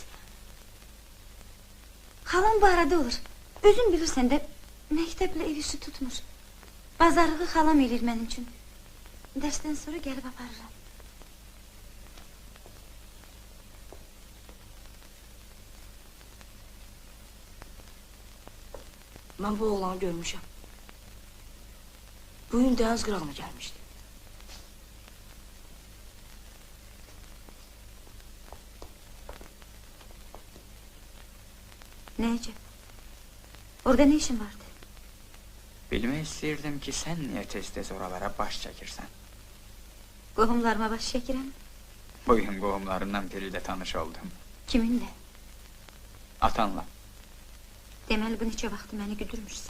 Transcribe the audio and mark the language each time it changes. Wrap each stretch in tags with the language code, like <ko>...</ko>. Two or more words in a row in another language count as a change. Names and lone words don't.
<az>Xalam bu arada olur. Özün bilirsən də, məktəblə ev işi tutmur. Bazarlığı xalam elir mənim üçün. Dərsdən sonra gəlib aparıram.</az> <tr>Ben bu oğlanı görmüşüm. Bugün deniz kırağına gelmişti. Ne acaba? Orada ne işin vardı?</tr> <az>Bilmək istəyirdim ki, sən niyə tez-tez oralara baş çəkirsən? Qohumlarıma baş çəkirəm.</az> <tr>Bugün qohumlarından biriyle tanış oldum.</tr> <az>Kiminlə? Atanla. Deməli bu neçə vaxtı məni güdürmüşsən.</az>